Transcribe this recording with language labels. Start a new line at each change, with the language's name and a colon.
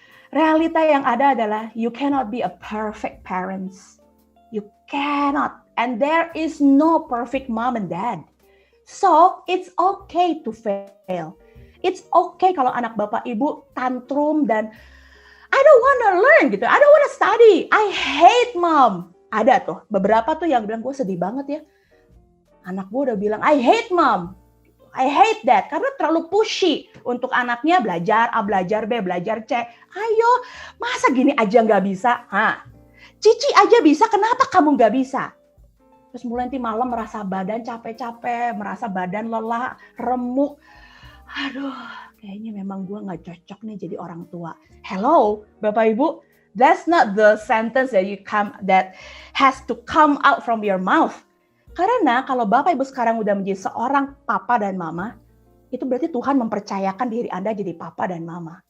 Indonesian: Realita yang ada adalah
English: you cannot be a perfect parents. You cannot. And there is no perfect mom and dad. So, it's okay to fail. It's okay
Indonesian: kalau anak Bapak Ibu tantrum dan
English: I don't want to learn
Indonesian: gitu.
English: I don't want to study. I hate mom.
Indonesian: Ada tuh, beberapa tuh yang bilang gue sedih banget ya. Anak gue udah bilang,
English: I hate mom. I hate that,
Indonesian: karena terlalu pushy untuk anaknya belajar A, belajar B, belajar C. Ayo, masa gini aja nggak bisa? Cici aja bisa, kenapa kamu nggak bisa? Terus mulai nanti malam merasa badan capek-capek, merasa badan lelah, remuk. Aduh, kayaknya memang gue nggak cocok nih jadi orang tua.
English: Hello, Bapak Ibu, that's not the sentence that has to come out from your mouth.
Indonesian: Karena kalau Bapak Ibu sekarang udah menjadi seorang papa dan mama, itu berarti Tuhan mempercayakan diri Anda jadi papa dan mama.